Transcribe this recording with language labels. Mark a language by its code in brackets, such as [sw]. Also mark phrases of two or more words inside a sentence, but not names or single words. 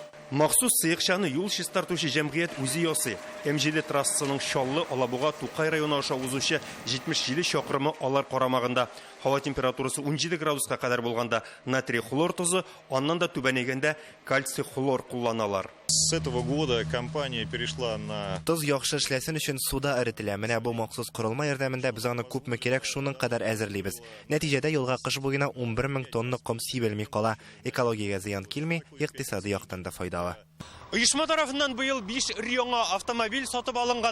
[tt] Махсус сыйыкчаны юл чистартучы җәмгыять үзе ясый. М7 трассасының Шаллы, Алабуга, Тукай районы аша узучы 77 чакрымы алар карамагында. Һава температурасы 17 градуска кадәр булганда натрий хлор тузы, аннан да түбәнәйгәндә кальций хлор кулланалар. [ru] С этого года компания перешла на... [tt] Тоз яхшы эшләсен өчен суда эретелә. Менә бу махсус корылма ярдәмендә без аны күпме кирәк шуның кадәр әзерлибез. Нәтиҗәдә елга кыш буена 11 мең тонна ком сибелми кала. Экологиягә зыян килми, икътисади яктан да файдалы. Оешма тарафыннан быел 5 яңа автомобиль сатып алынган.